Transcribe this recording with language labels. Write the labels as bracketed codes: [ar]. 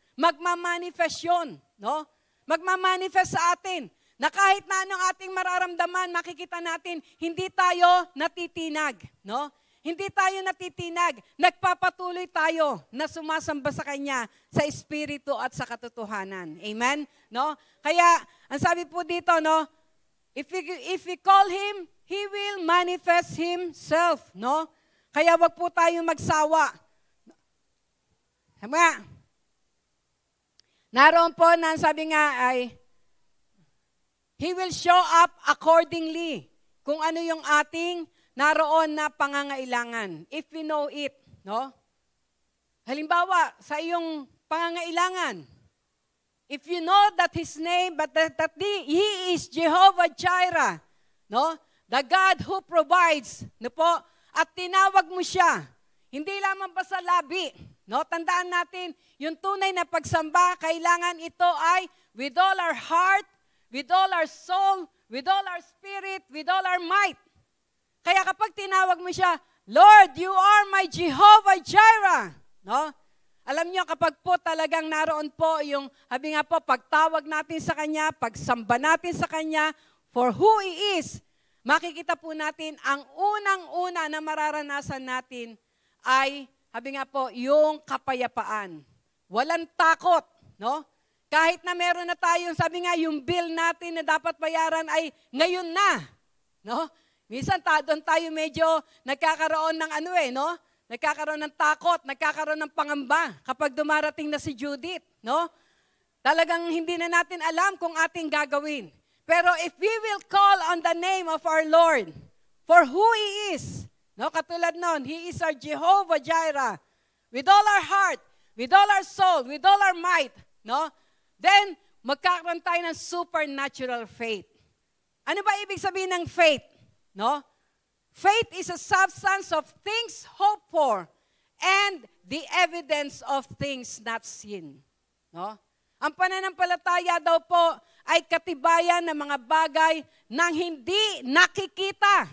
[tl] Magmamanifest yun, no? Magmamanifest sa atin. Na kahit na anong ating mararamdaman, makikita natin, hindi tayo natitinag, no? Hindi tayo natitinag. Nagpapatuloy tayo na sumasamba sa Kanya sa Espiritu at sa katotohanan. Amen? No? Kaya, ang sabi po dito, no? [en] If we call Him, He will manifest Himself, no? [tl] Kaya wag po tayong magsawa. Tama? Naroon po na sabi nga ay, [en] He will show up accordingly [tl] kung ano yung ating naroon na pangangailangan. [en] If we know it, [tl] no? Halimbawa, sa iyong pangangailangan, [en] If you know that His name, but that He is Jehovah Jireh, no? The God who provides, no po? [tl] At tinawag mo siya, hindi lamang ba sa labi, no? Tandaan natin, yung tunay na pagsamba, kailangan ito ay [en] with all our heart, with all our soul, with all our spirit, with all our might. [tl] Kaya kapag tinawag mo siya, [en] Lord, you are my Jehovah Jireh, [tl] no? Alam niyo, kapag po talagang naroon po yung, habi nga po, pagtawag natin sa Kanya, pagsamba natin sa Kanya, [en] for who He is, [tl] makikita po natin, ang unang-una na mararanasan natin ay, habi nga po, yung kapayapaan. Walang takot, no? Kahit na meron na tayong, sabi nga, yung bill natin na dapat bayaran ay ngayon na, no? Minsan, doon tayo medyo nagkakaroon ng no? Nagkakaroon ng takot, nagkakaroon ng pangamba kapag dumarating na si Judith, no? Talagang hindi na natin alam kung ating gagawin. [en] Pero if we will call on the name of our Lord for who He is, no? [tl] Katulad nun, [en] He is our Jehovah Jireh, with all our heart, with all our soul, with all our might, no? [tl] Then, magkakaroon tayo ng supernatural faith. Ano ba ibig sabihin ng [en] faith? No? Faith is a substance of things hoped for and the evidence of things not seen. [tl] No? Ang pananampalataya daw po ay katibayan ng mga bagay nang hindi nakikita.